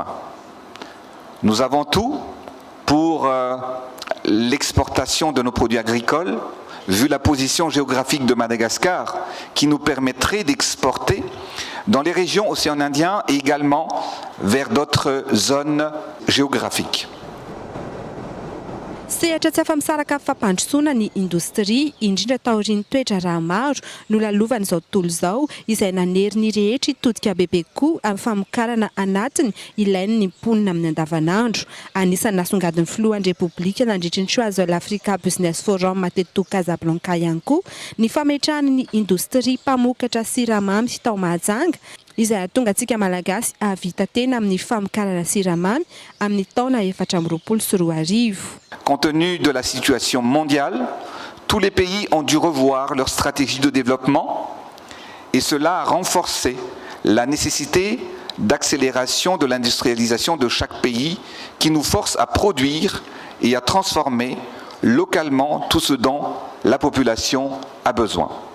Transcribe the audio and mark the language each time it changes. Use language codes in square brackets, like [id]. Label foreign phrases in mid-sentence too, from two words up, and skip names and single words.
[fr] Nous avons tout pour l'exportation de nos produits agricoles, vu la position géographique de Madagascar, qui nous permettrait d'exporter dans les régions océan Indien et également vers d'autres zones géographiques. [mg] Sehatra tsy afa-misaraka fampandrosoana ny indostria indrindra taorian'ny toetra raha maro no lalovana izao tontolo izao izay nanery ny rehetra hitodika bebe koa amin'ny famokarana anatiny ilain'ny mponina amin'ny andavanandro. Anisan'ny nasongadin'ny filohan'ny repoblika nandritry ny Choiseul Africa Business Forum teto Casablanca ihany koa ny fametrahany ny indostria mpamokatra siramamy tao Mahajanga izay ahatonga antsika malagasy ahavita tena amin'ny famokarana siramamy amin'ny taona 2024. [fr] Compte tenu de la situation mondiale, tous les pays ont dû revoir leur stratégie de développement et cela a renforcé la nécessité d'accélération de l'industrialisation de chaque pays qui nous force à produire et à transformer localement tout ce dont la population a besoin.